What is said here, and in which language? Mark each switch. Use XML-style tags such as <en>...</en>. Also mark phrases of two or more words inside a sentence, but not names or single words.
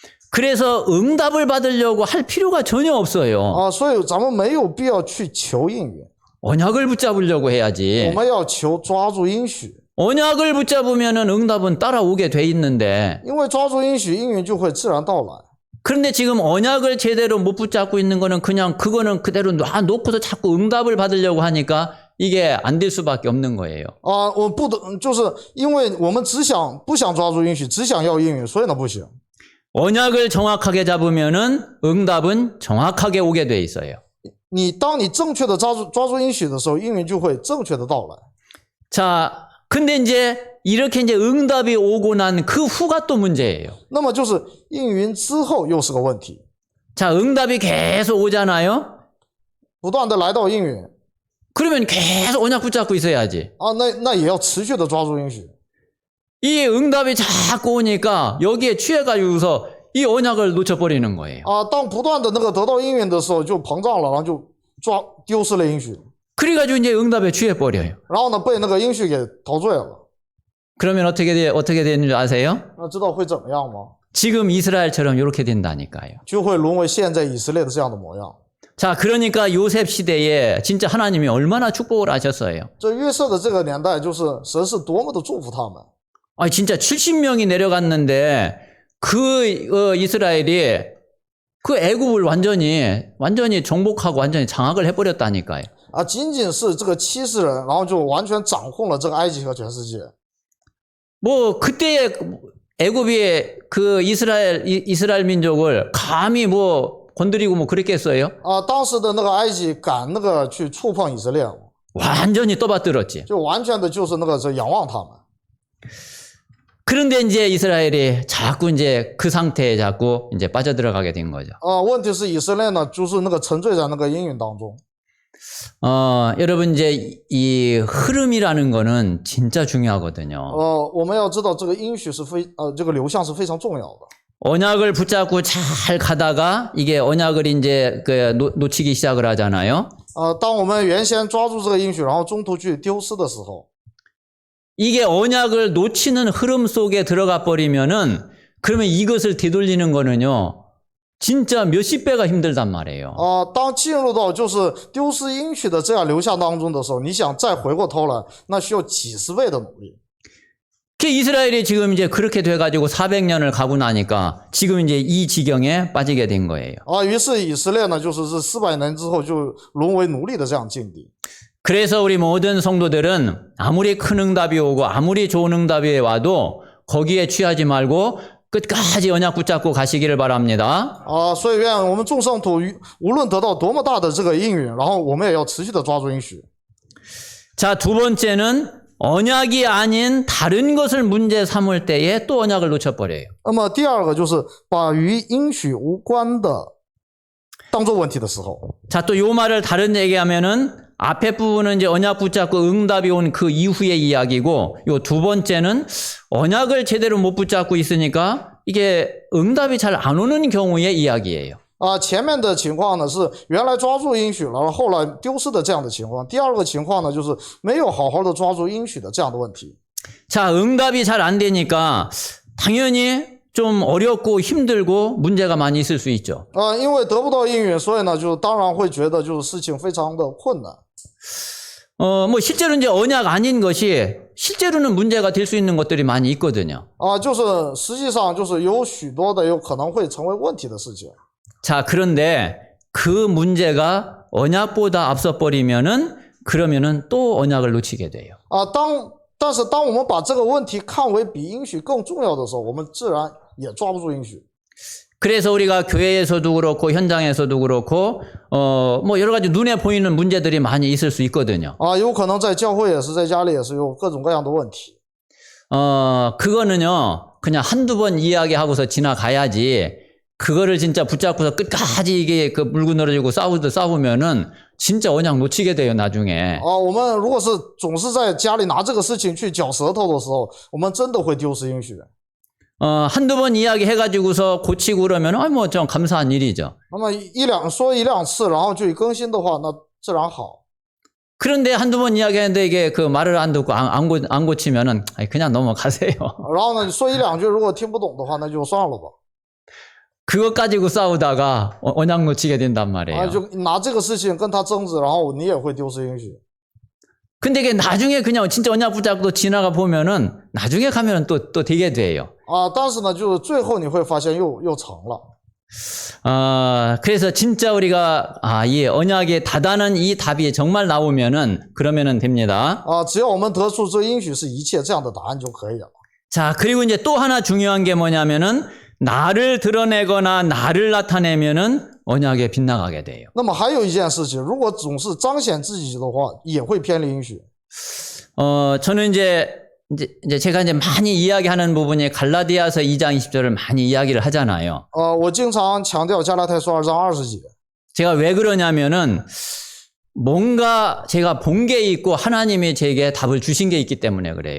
<ko>그래서 응답을 받으려고 할 필요가 전혀 없어요.</ko> <zh>所以咱们没有必要去求应允，</zh> <ko>언약을 붙잡으려고</ko> <zh>我</zh> <ko>해야지.</ko> <zh>们要求抓住应许，</zh> <ko>언약을 붙잡으면은 응답은 따라오게 돼 있는데</ko> <zh>因为抓住应许，应允就会自然到来。</zh> <ko>그런데 지금 언약을 제대로 못 붙잡고 있는 거는 그냥 그거는 그대로 놔놓고서 자꾸 응답을 받으려고 하니까 이게 안 될 수밖에 없는 거예요.</ko> <zh>我不得，就是因为我们不想抓住应许，只想要应允，所以呢不行。</zh> <ko>언약을 정확하게 잡으면은 응답은 정확하게 오게 돼 있어요.</ko> <zh>当你正确的抓住应许的时候，应允就会正确的到来。</zh> <ko>자, 근데 이제 이렇게 이제 응답이 오고 난 그 후가 또 문제예요.</ko> <zh>那么就是应允之后又是个问题，</zh> <ko>자, 응답이 계속 오잖아요.</ko> <zh>不断的来到应允</zh> <ko>그러면 계속 언약 붙잡고 있어야지.</ko> <zh>那也要持续的抓住应许。</zh> <ko>이 응답이 자꾸 오니까 여기에 취해가지고서 이 언약을 놓쳐버리는 거예요.</ko> <zh>当不断的那个得到应允的时候，就膨胀了，然后就丢失了应许，</zh> <ko>그래가지고 이제 응답에 취해버려요.</ko> <zh>然后呢被那个应许给陶醉了。</zh> <ko>그러면 어떻게 되는 줄 아세요?</ko> <zh>那知道会怎么样吗？</zh> <ko>지금 이스라엘처럼 이렇게 된다니까요.</ko> <zh>就会沦为现在以色列的这样的模样。</zh> <ko>자, 그러니까 요셉 시대에 진짜 하나님이 얼마나 축복을 하셨어요.</ko> <zh>这约瑟的这个年代，就是神是多么的祝福他们。</zh> <ko>아, 진짜 70명이 내려갔는데 그 이스라엘이 그 애굽을 완전히 정복하고 완전히 장악을 해버렸다니까요.</ko> <zh>仅仅是这个70人，然后就完全掌控了这个埃及和全世界。</zh> <ko>뭐 그때의 애굽이 그 이스라엘 민족을 감히 뭐 건드리고 뭐 그랬겠어요?</ko> <zh>当时的那个埃及敢那个去触碰以色列吗？</zh> <ko>완전히 떠받들었지.</ko> <zh>就完全的就是那个仰望他们。</zh> <ko>그런데 이제 이스라엘이 자꾸 이제 그 상태에 자꾸 이제 빠져들어가게 된 거죠.</ko> <zh>问题是以色列呢，就是那个沉醉在那个应允当中。</zh> <ko>여러분 이제 이 흐름이라는 거는 진짜 중요하거든요.</ko> <zh>我们要知道这个应许是这个流向是非常重要的。</zh> <ko>언약을 붙잡고 잘 가다가 이게 언약을 이제 놓치기 시작을 하잖아요.</ko> <zh>当我们原先抓住这个应许，然后中途去丢失的时候，</zh> <ko>이게 언약을 놓치는 흐름 속에 들어가 버리면은 그러면 이것을 되돌리는 거는요. 진짜 몇십 배가 힘들단 말이에요.</ko> <zh>当进入到就是丢失应许的这样流向当中的时候，你想再回过头来，那需要几十倍的努力。</zh> <ko>그 이스라엘이 지금 이제 그렇게 돼가지고 400년을 가고 나니까 지금 이제 이 지경에 빠지게 된 거예요.</ko> <zh>于是以色列呢，就是这400年之后就沦为奴隶的这样境地。</zh> <ko>그래서 우리 모든 성도들은 아무리 큰 응답이 오고 아무리 좋은 응답이 와도 거기에 취하지 말고 끝까지 언약 붙잡고 가시기를 바랍니다.</ko> <zh>所以愿我们众圣徒无论得到多么大的这个应允，然后我们也要持续的抓住应许。</zh> <ko>자, 두 번째는 언약이 아닌 다른 것을 문제 삼을 때에 또 언약을 놓쳐버려요.</ko> <zh>那么第二个就是把与应许无关的当做问题的时候。</zh> <ko>자, 또 요 말을 다른 얘기하면은 앞에 부분은 이제 언약 붙잡고 응답이 온 그 이후의 이야기고 요 두 번째는 언약을 제대로 못 붙잡고 있으니까 이게 응답이 잘 안 오는 경우의 이야기예요.</ko> <zh>前面的情况呢是原来抓住应许了，后来丢失的这样的情况。第二个情况呢就是没有好好的抓住应许的这样的问题。</zh> <ko>자, 응답이 잘 안 되니까 당연히 좀 어렵고 힘들고 문제가 많이 있을 수 있죠.</ko> <zh>因为得不到应允，所以呢就当然会觉得就是事情非常的困难。</zh> <ko>뭐 실제로 이제 언약 아닌 것이 실제로는 문제가 될 수 있는 것들이 많이 있거든요.</ko> <zh>就是实际上就是有许多的有可能会成为问题的事情。</zh> <ko>자, 그런데 그 문제가 언약보다 앞서 버리면은 그러면은 또 언약을 놓치게 돼요.</ko> <zh>但是当我们把这个问题看为比应许更重要的时候，我们自然也抓不住应许。</zh> <ko>그래서 우리가 교회에서도 그렇고 현장에서도 그렇고 뭐 여러 가지 눈에 보이는 문제들이 많이 있을 수 있거든요.</ko> <zh>有可能在教会也是，在家里也是有各种各样的问题。</zh> <ko>그거는요 그냥 한두 번 이야기하고서 지나가야지. 그거를 진짜 붙잡고서 끝까지 이게 그 물고 늘어지고 싸우면은 진짜 언약 놓치게 돼요, 나중에.</ko> <zh>我们如果是总是在家里拿这个事情去嚼舌头的时候，我们真的会丢失应许。</zh> <ko>한두 번 이야기해가지고서 고치고 그러면, 뭐, 좀 감사한 일이죠.</ko> <zh>那么说一两次，然后就更新的话，那自然好。</zh> <ko>그런데 한두 번 이야기했는데 이게 그 말을 안 듣고 안 고치면은, 그냥 넘어가세요.</ko> <zh>然后呢，你说一两句，如果听不懂的话，那就算了吧。</zh> <ko>그것 가지고 싸우다가 언약 놓치게 된단 말이에요.</ko> <zh>就拿这个事情跟他争执，然后你也会丢失应许。</zh> <ko>근데 이게 나중에 그냥 진짜 언약 붙잡고 지나가 보면은 나중에 가면은 또 되게 돼요.</ko> <zh>但是呢，就是最后你会发现又成了。</zh> <ko>그래서 진짜 우리가 이 언약의 다다는 이 답이 정말 나오면은 그러면은 됩니다.</ko> <zh>只要我们得出这应许是一切这样的答案就可以了。</zh> <ko>자, 그리고 이제 또 하나 중요한 게 뭐냐면은 나를 드러내거나 나를 나타내면은 언약에 빗나가게 돼요.</ko> <zh>那么还有一件事情，如果总是彰显自己的话，也会偏离应许。</zh> <ko>저는 이제 제가 이제 많이 이야기하는 부분이 갈라디아서 2장 20절을 많이 이야기를 하잖아요.</ko> <zh>我经常强调加拉太书2章20节。</zh> <ko>제가 왜 그러냐면은 뭔가 제가 본 게 있고 하나님이 제게 답을 주신 게 있기 때문에 그래요.</ko>